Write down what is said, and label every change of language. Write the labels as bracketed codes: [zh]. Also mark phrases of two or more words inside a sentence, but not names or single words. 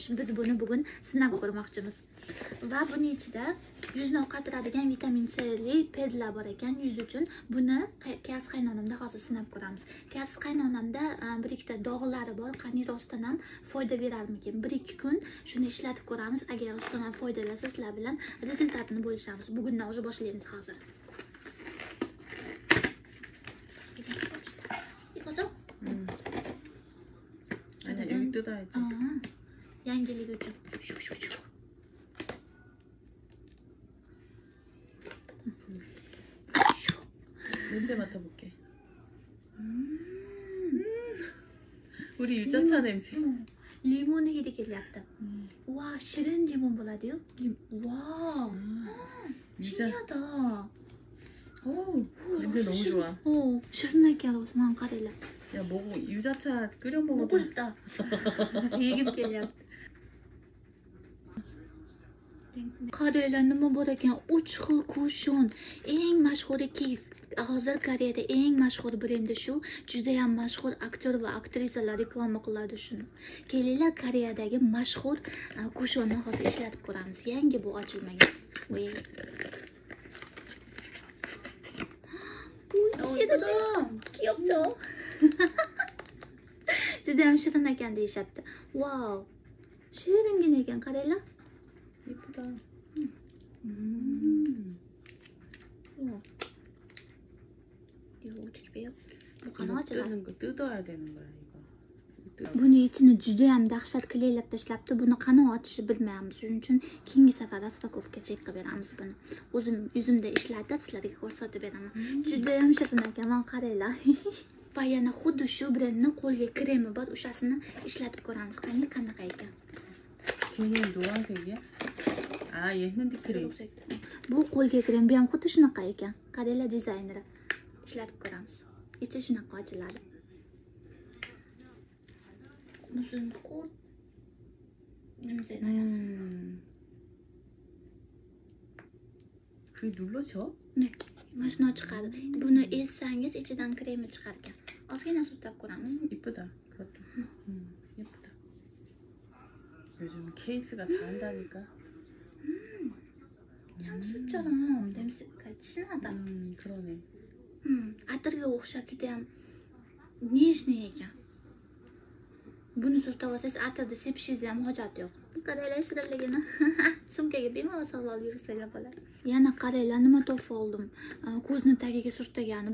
[uz] Biz buni bugun sinab ko'rmoqchimiz. Va buning ichida yuzni oqartiradigan vitamin C li pedlar bor ekan yuz uchun. Buni kariz qaynonamda hozir sinab ko'ramiz. Kariz qaynonamda bir ikkita dog'lari bor. Qani rostdan ham foyda berarmikin? 1-2 kun shuni ishlatib ko'ramiz. Agar rostdan ham foyda bersa, sizlar bilan rezultatini bo'lishamiz. Bugundan уже boshlaymiz hozir. [ko] 이거죠? 아니야, 여기 뜯어야지. 양갱이 좀. 냄새 맡아볼게. 우리 유자차 냄새. [uz] Limoni hidi kelyapti. Va, shirin limon bo'ladi-yu. Wow. Shirinda. [ko] 오, 냄새 너무 좋아. [uz] shirin ekan o'zman qaranglar. [ko] 야, 먹어. 유자차 끓여 먹어도. 먹고 싶다. [uz] yegim kelyapti. Qaranglar nima bor ekan? 3 xil kushon. Eng mashhuriki hozir Koreyada eng mashhur brendi shu. Juda ham mashhur aktyor va aktrisalar reklama qiladi shuni. Kelinglar Koreyadagi mashhur kushonni hozir ishlatib ko'ramiz. Yangi bu ochilmagan. Voy. Shirin. Kiyopcho. Juda ham shirin ekan deyishyapti. Wow. Shiringina ekan, qaranglar. [ko] 예쁘다. 이거 어떻게 빼요? [uz] Bu qani ochiladi? [ko] 뜯는 거 뜯어야 되는 거야, 이거. [uz] Buni ichini juda ham dahshat qilaylab tashlabdi. Buni qani ochishni bilmayapmiz. Shuning uchun keyingi safar raspakovka chek qilib beramiz buni. O'zim yuzimda ishlatib sizlarga ko'rsatib beraman. Juda ham shirin ekan, mana qaranglar. Va yana xuddi shu brendning qo'lga kremi bor, o'shasini ishlatib ko'ramiz. Qani qanaqa ekan? [ko] 걔는 노란색이야? 아, 얘 핸드크림. [uz] Bu qo'lga krem, bu ham xuddi shunaqa ekan. Qaranglar dizayneri. Ishlatib ko'ramiz. Ichi shunaqa ochiladi. [ko] 무슨 꽃 냄새 나요. 그게 눌러져? 네, [uz] mashina chiqadi. Buni ezsangiz ichidan kremi chiqar ekan. Ozgina surtab ko'ramiz. [ko] 이쁘다. 그것도. 예쁘다. 요즘 케이스가 다 한다니까. 향수처럼 냄새가 진하다. 그러네. [uz] atirga o'xshab juda ham nejniy ekan. Buni surtib olsangiz atirni sepishingiz ham hojat yo'q. Qaranglar shirinligini. Sumkaga bemalol solib olib yursanglar bo'ladi. Yana qaranglar nima topib oldim. Ko'zni tagiga surtagani.